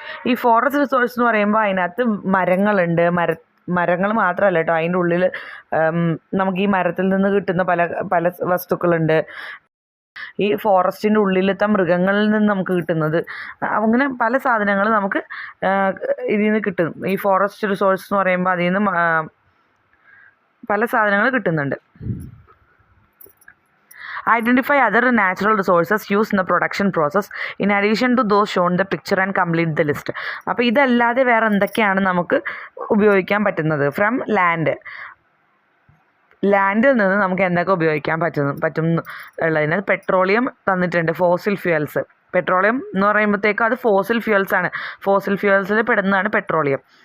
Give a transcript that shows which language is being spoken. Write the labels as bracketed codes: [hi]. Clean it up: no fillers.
[ml] ഈ forest resource എന്ന് പറയുമ്പോൾ അതിനകത്ത് മരങ്ങളുണ്ട്, മരങ്ങൾ മാത്രമല്ല കേട്ടോ, അതിൻ്റെ ഉള്ളിൽ നമുക്ക് ഈ മരത്തിൽ നിന്ന് കിട്ടുന്ന പല വസ്തുക്കളുണ്ട്. ഈ ഫോറസ്റ്റിൻ്റെ ഉള്ളിലത്തെ മൃഗങ്ങളിൽ നിന്ന് നമുക്ക് കിട്ടുന്നത്, അങ്ങനെ പല സാധനങ്ങൾ നമുക്ക് ഇതിൽ നിന്ന് കിട്ടും. ഈ ഫോറസ്റ്റ് റിസോഴ്സ് എന്ന് പറയുമ്പോൾ അതിൽ നിന്ന് പല സാധനങ്ങൾ കിട്ടുന്നുണ്ട്. [en] Identify other natural resources used in the production process in addition to those shown in the picture and complete the list. [ml] അപ്പോൾ ഇതല്ലാതെ വേറെ എന്തൊക്കെയാണ് നമുക്ക് ഉപയോഗിക്കാൻ പറ്റുന്നത്? ഫ്രം ലാൻഡിൽ നിന്ന് നമുക്ക് എന്തൊക്കെ ഉപയോഗിക്കാൻ പറ്റും ഉള്ളതിന് പെട്രോളിയം തന്നിട്ടുണ്ട്, ഫോസിൽ ഫ്യൂവൽസ്. പെട്രോളിയം എന്ന് പറയുമ്പോഴത്തേക്കും അത് ഫോസിൽ ഫ്യൂവൽസാണ്. Fossil ഫ്യൂവൽസിൽ പെടുന്നതാണ് petroleum.